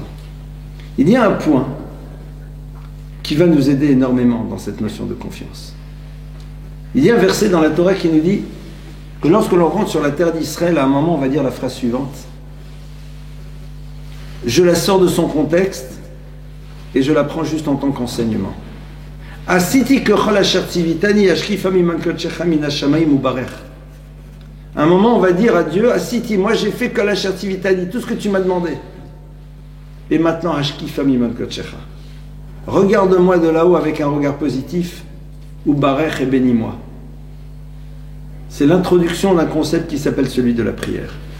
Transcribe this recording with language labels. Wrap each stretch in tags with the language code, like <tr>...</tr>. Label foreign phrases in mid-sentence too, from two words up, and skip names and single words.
<fr>Il y a un point qui va nous aider énormément dans cette notion de confiance. Il y a un verset dans la Torah qui nous dit que lorsque l'on rentre sur la terre d'Israël, à un moment on va dire la phrase suivante: je la sors de son contexte et je la prends juste en tant qu'enseignement.</fr> <he>עשיתי ככל אשר צויתני השקיפה ממעון קדשך מן השמים וברך.</he> <fr>À un moment on va dire à Dieu: Asiti, moi j'ai fait</fr> <he>כל אשר צויתני,</he> <fr>tout ce que tu m'as demandé. Et maintenant</fr> <he>השקיפה ממעון קדשך.</he> <fr>Regarde-moi de là-haut avec un regard positif, ubarech, et bénis-moi. C'est l'introduction d'un concept qui s'appelle celui de la prière.</fr>